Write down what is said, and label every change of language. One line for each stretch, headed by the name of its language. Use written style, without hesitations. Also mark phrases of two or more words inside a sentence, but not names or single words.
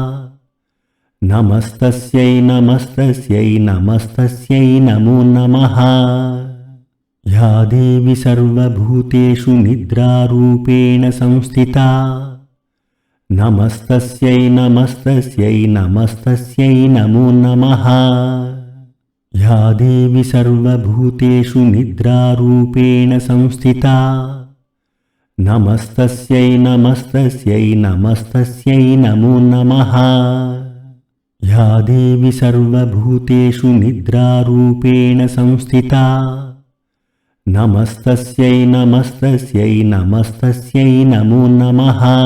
Sanskrit: నమస్తస్యై నమస్తస్యై నమస్తస్యై నమో నమః యా దేవి సర్వభూతేషు నిద్రారూపేణ సంస్థితా నమస్తస్యై నమస్తస్యై నమస్తస్యై నమో నమః या देवी सर्वभूतेषु निद्रारूपेण संस्थिता नमस्तस्यै नमस्तस्यै नमस्तस्यै नमो नमः। या देवी सर्वभूतेषु निद्रारूपेण संस्थिता नमस्तस्यै नमस्तस्यै नमस्तस्यै नमो नमः।